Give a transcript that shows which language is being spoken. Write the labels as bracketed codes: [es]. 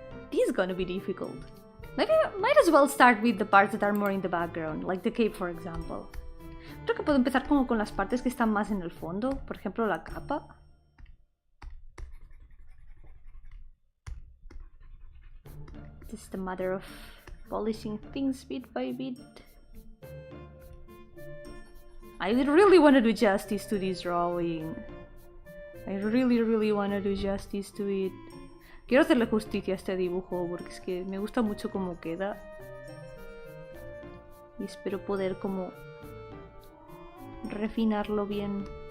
[en] This is gonna be difficult. Maybe I might as well start with the parts that are more in the background, like the cape, for example. [es] Creo que puedo empezar como con las partes que están más en el fondo, por ejemplo la capa. [en] Just a matter of polishing things bit by bit. I really want to do justice to this drawing. I really want to do justice to it. [es] Quiero hacerle justicia a este dibujo porque es que me gusta mucho cómo queda. Y espero poder como refinarlo bien.